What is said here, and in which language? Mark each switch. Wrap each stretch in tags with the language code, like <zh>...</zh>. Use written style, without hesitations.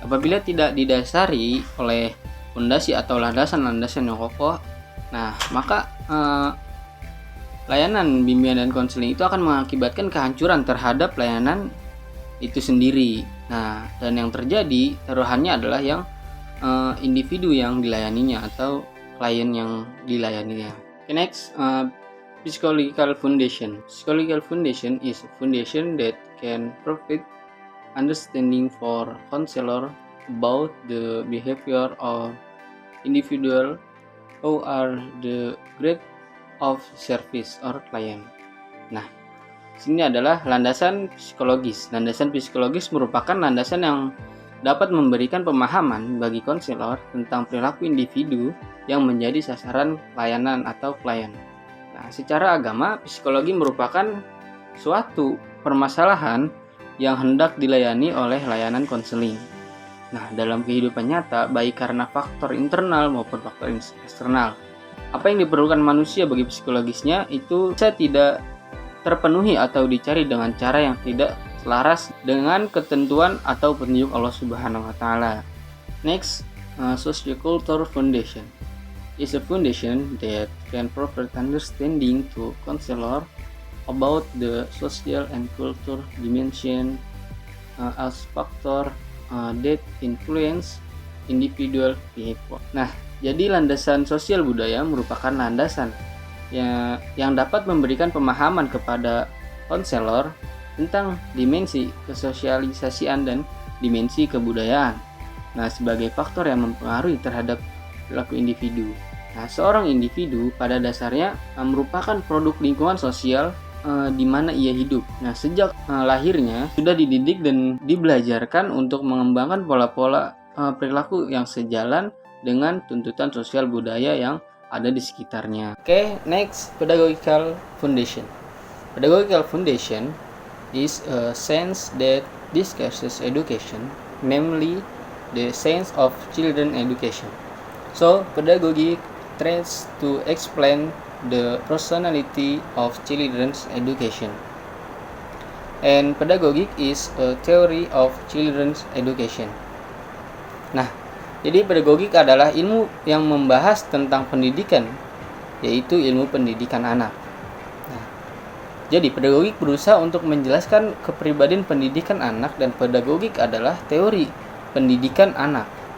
<id>Apabila tidak didasari oleh pondasi atau landasan-landasan yang kokoh, nah maka layanan bimbingan dan konseling itu akan mengakibatkan kehancuran terhadap layanan itu sendiri. Nah, dan yang terjadi taruhannya adalah yang individu yang dilayaninya atau klien yang dilayaninya.</id> <en>Okay, next, Psychological Foundation. Psychological Foundation is a foundation that can provide understanding for counselor about the behavior of individual who are the grade of service or client.</en> <id>Nah, sini adalah landasan psikologis. Landasan psikologis merupakan landasan yang dapat memberikan pemahaman bagi konselor tentang perilaku individu yang menjadi sasaran layanan atau klien. Nah, secara agama, psikologi merupakan suatu permasalahan yang hendak dilayani oleh layanan konseling. Nah, dalam kehidupan nyata, baik karena faktor internal maupun faktor eksternal, apa yang diperlukan manusia bagi psikologisnya itu bisa tidak terpenuhi atau dicari dengan cara yang tidak selaras dengan ketentuan atau petunjuk Allah Subhanahu wa taala.</id> <en>Next, Sociocultural Foundation is a foundation that can provide understanding to counselor about the social and cultural dimension as factor that influence individual behavior.</en> <id>Nah, jadi landasan sosial budaya merupakan landasan yang dapat memberikan pemahaman kepada konselor tentang dimensi kesosialisasian dan dimensi kebudayaan. Nah, sebagai faktor yang mempengaruhi terhadap perilaku individu. Nah, seorang individu pada dasarnya merupakan produk lingkungan sosial di mana ia hidup. Nah, sejak lahirnya sudah dididik dan dibelajarkan untuk mengembangkan pola-pola perilaku yang sejalan dengan tuntutan sosial budaya yang ada di sekitarnya.</id> <en>Okay, next, Pedagogical Foundation. Pedagogical Foundation is a science that discusses education, namely the science of children education. So, pedagogy tries to explain the personality of children's education. And pedagogic is a theory of children's education.</en> <id>Nah, jadi pedagogik adalah ilmu yang membahas tentang pendidikan, yaitu ilmu pendidikan anak. Nah, jadi pedagogik berusaha untuk menjelaskan kepribadian pendidikan anak, dan pedagogik adalah teori pendidikan anak.</id>